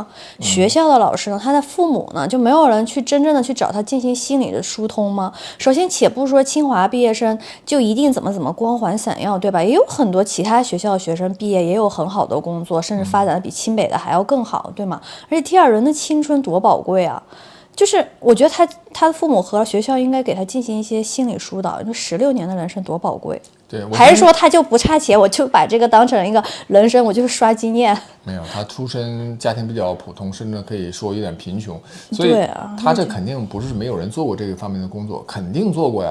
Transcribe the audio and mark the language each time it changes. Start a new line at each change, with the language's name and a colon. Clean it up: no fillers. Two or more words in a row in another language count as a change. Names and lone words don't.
Chinese: 學校的老師呢？他的父母呢？就沒有人去真正的去找他進行心理的疏通嗎？首先，且不說清華畢業生就一定怎麼光環閃耀，對吧？也有很多其他學校的學生畢業也有很好的工作，甚至發展的比清北的還要更好，對嗎？而且第二，人的青春多寶貴啊！就是我覺得他的父母和學校應該給他進行一些心理疏導。就16年的人生多寶貴。對，還是說他就不差錢，我就把這個當成一個人生，我就是刷經驗。沒有，他出身家庭比較普通，甚至可以說有點貧窮，所以他這肯定不是沒有人做過這個方面的工作，肯定做過呀。